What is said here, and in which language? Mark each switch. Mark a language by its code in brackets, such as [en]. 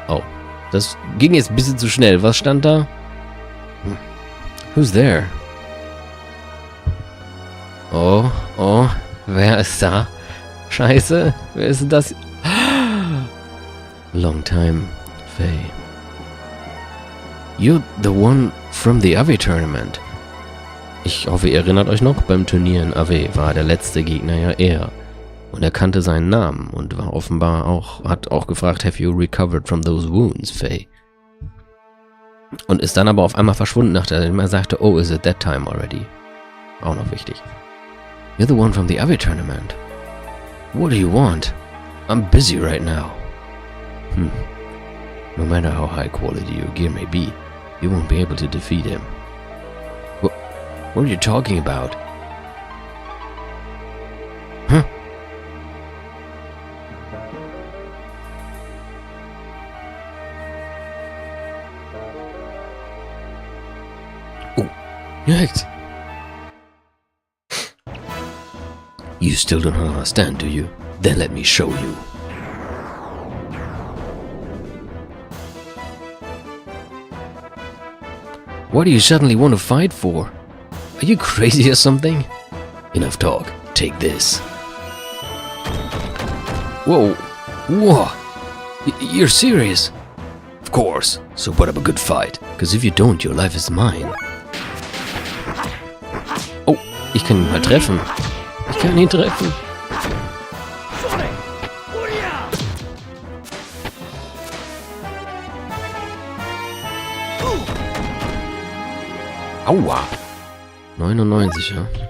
[de] Oh, das ging jetzt ein bisschen zu schnell. Was stand da? [en] Who's there? [de] Oh, wer ist da? Scheiße, wer ist denn das? [en] Long time, Faye. You're the one from the AW Tournament. [de] Ich hoffe, ihr erinnert euch noch, beim Turnier in AW war der letzte Gegner ja er. Und er kannte seinen Namen und war offenbar hat auch gefragt, [en] have you recovered from those wounds, Faye? [de] Und ist dann aber auf einmal verschwunden, nachdem er sagte, [en] oh, is it that time already? [de] Auch noch wichtig. [en] You're the one from the AW Tournament. What do you want? I'm busy right now. No matter how high quality your gear may be, you won't be able to defeat him. What are you talking about? Huh? Oh, Hecht. You still don't understand, do you? Then let me show you. What do you suddenly want to fight for? Are you crazy or something? Enough talk. Take this. Whoa. You're serious? Of course. So put up a good fight. Because if you don't, your life is mine. [de] Oh, ich kann ihn mal treffen. Ich kann ihn treffen. Aua. 99, ja.